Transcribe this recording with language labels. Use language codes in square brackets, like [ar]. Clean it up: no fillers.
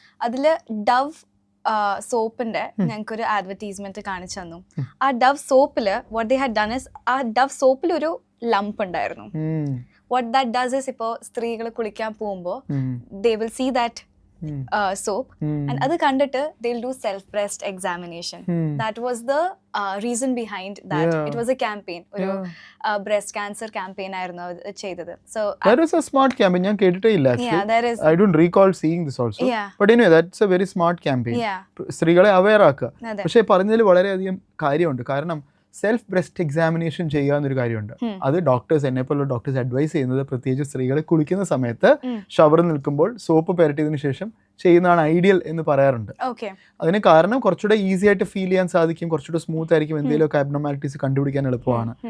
[ml] അതിൽ ഡവ് സോപ്പിന്റെ ഞങ്ങൾക്കൊരു അഡ്വർടൈസ്മെന്റ് കാണിച്ചു തന്നു. ആ Dove സോപ്പില് [en] what they had done is, [ml] ആ ഡവ് സോപ്പിൽ ഒരു ലംപ് ഉണ്ടായിരുന്നു. [en] what that does is, [ml] ഇപ്പോൾ സ്ത്രീകൾ കുളിക്കാൻ പോകുമ്പോൾ [en] they will see that soap and [ml] അത് കണ്ടിട്ട് [en] they'll do self breast examination. That was the reason behind that. It was a campaign, ഒരു breast cancer campaign [ml] ആയിരുന്നു ചെയ്തത്. [en] So that is a smart campaign. [ml] ഞാൻ കേട്ടിട്ടേ ഇല്ല actually. [en] Yeah, that is, I don't recall seeing this also. But anyway, that's a very smart campaign. [ml] സ്ത്രീകളെ aware ആക്കുക. പക്ഷേ പറഞ്ഞതിൽ വളരെയധികം കാര്യമുണ്ട്. കാരണം സെൽഫ് ബ്രസ്റ്റ് എക്സാമിനേഷൻ ചെയ്യുക എന്നൊരു കാര്യമുണ്ട്. അത് ഡോക്ടേഴ്സ്, എന്നെപ്പോലുള്ള ഡോക്ടേഴ്സ് അഡ്വൈസ് ചെയ്യുന്നത് പ്രത്യേകിച്ച് സ്ത്രീകളെ കുളിക്കുന്ന സമയത്ത് ഷവറിൽ നിൽക്കുമ്പോൾ സോപ്പ് പുരട്ടിയതിനു ശേഷം ചെയ്യുന്നതാണ് ഐഡിയൽ എന്ന് പറയാറുണ്ട്. അതിന് കാരണം കുറച്ചുകൂടെ ഈസി ആയിട്ട് ഫീൽ ചെയ്യാൻ സാധിക്കും, കുറച്ചുകൂടെ സ്മൂത്ത് ആയിരിക്കും, എന്തെങ്കിലുമൊക്കെ അബ്നോർമാലിറ്റീസ് കണ്ടുപിടിക്കാൻ എളുപ്പമാണ്.